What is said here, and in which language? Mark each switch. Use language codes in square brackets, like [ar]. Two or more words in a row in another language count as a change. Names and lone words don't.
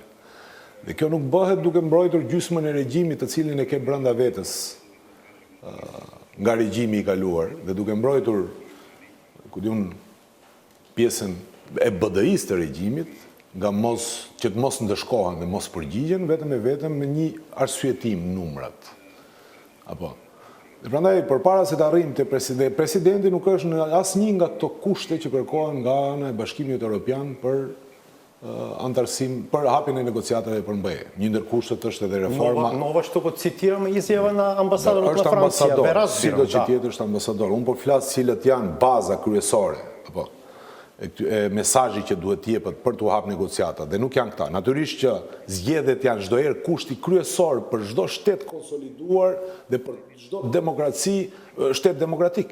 [sq] Dhe kjo nuk bëhet duke mbrojtur gjysmën e regjimit të cilin e ke brenda vetes nga regjimi i kaluar dhe duke mbrojtur pjesën e BDI-s të regjimit që të mos ndëshkohen dhe mos përgjigjen vetëm me një arsyetim numrat. Apo. Dhe prandaj përpara se të arrijmë te presidenti nuk është në asnjë nga këto kushte që kërkohen nga ana e Bashkimit Evropian për antarësim për hapjen e negociatave për BE. Një ndër kushtet është edhe reforma. [mk] Nova што го цитирам изјава на амбасадорот на Франција. [sq] Sido që tjetër është ambasador. Unë po flas cilët janë baza kryesore, apo e mesazhi që duhet jepet për të hap negociata dhe nuk janë këta. Natyrisht që zgjedhjet janë çdo herë kushti kryesor për çdo shtet konsoliduar dhe për çdo demokraci, shtet demokratik.